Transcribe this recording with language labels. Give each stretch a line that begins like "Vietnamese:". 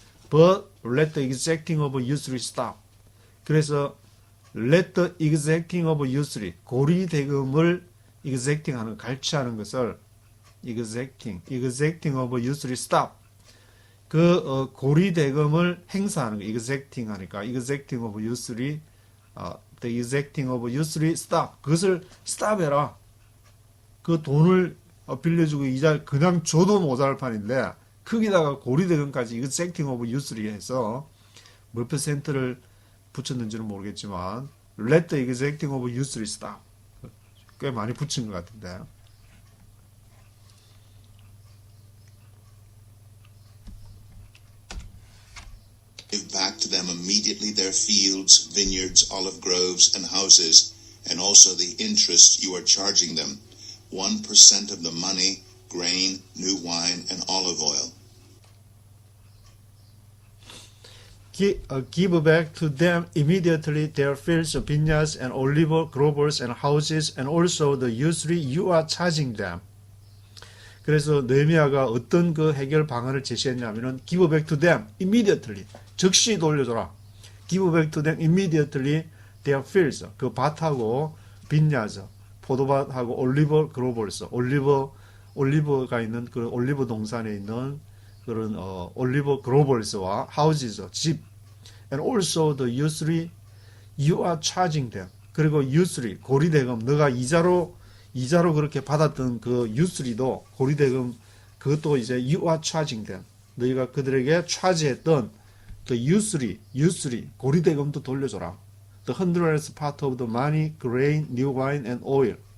English: But let the exacting of usury stop. 그래서 let the exacting of usury
Korean: 고리 대금을
English: exacting
Korean: 하는 갈취하는 것을
English: exacting of usury stop.
Korean: 그 고리 대금을 행사하는 거
English: exacting
Korean: 하니까
English: exacting of usury the exacting of usury stop.
Korean: 그것을 stop해라. 그 돈을 빌려주고 이자 그냥 줘도 모자랄 판인데 거기다가 고리대금까지
English: exacting of usury
Korean: 해서 몇 퍼센트를 붙였는지는 모르겠지만
English: let the exacting of usury stop.
Korean: 꽤 많이 붙인 것 같은데.
English: Give back to them immediately their fields, vineyards, olive groves, and houses, and also the interest you are charging them, 1% of the money, grain, new wine, and olive oil. Give back to them immediately their fields, vineyards, and olive groves, and houses, and also the usury you are charging them.
Korean: 그래서 느헤미야가 어떤 그 해결 방안을 제시했냐면은
English: give back to them immediately
Korean: 즉시 돌려줘라.
English: give back to them immediately their fields
Korean: 그 밭하고
English: vineyards
Korean: 포도밭하고 올리브 그로벌스 올리브가 있는 그 올리브 동산에 있는 그런 올리브 그로벌스와 houses 집
English: and also the usury you are charging them
Korean: 그리고 usury 고리대금 너가 이자로 그렇게 받았던 그 usury도 고리대금 그것도 이제
English: you are charging them
Korean: 너희가 그들에게 차지했던
English: the usury
Korean: 고리대금도 돌려줘라.
English: The 100th part of the money, grain, new wine, and oil.